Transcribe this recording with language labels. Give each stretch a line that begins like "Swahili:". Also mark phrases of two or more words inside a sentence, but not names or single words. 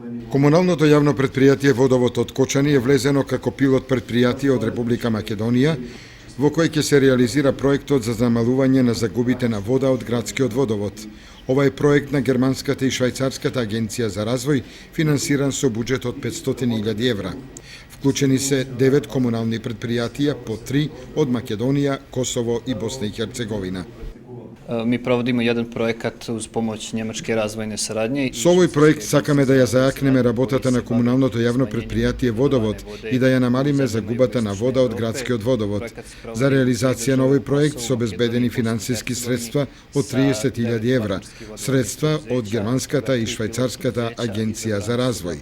Macedonian: Комуналното јавно предпријатие Водовод од Кочани е влезено како пилот предпријатие од Република Македонија, во кој ќе се реализира проектот за замалување на загубите на вода од градскиот водовод. Ова е проект на германската и швајцарската агенција за развој, финансиран со буџет од 500.000 евра. Вклучени се 9 комунални предпријатија, по 3 од Македонија, Косово и Босна и Херцеговина.
Bosnian: Mi provodimo jedan projekat uz pomoć Njemačke razvojne saradnje.
Macedonian: Со овој проект сакаме да ја зајакнеме работата на комуналното јавно предпријатие Водовод и да ја намалиме загубата на вода од градскиот водовод. За реализација на овој проект се обезбедени финансиски средства од 30.000 евра, средства од германската и швајцарската агенција за развој.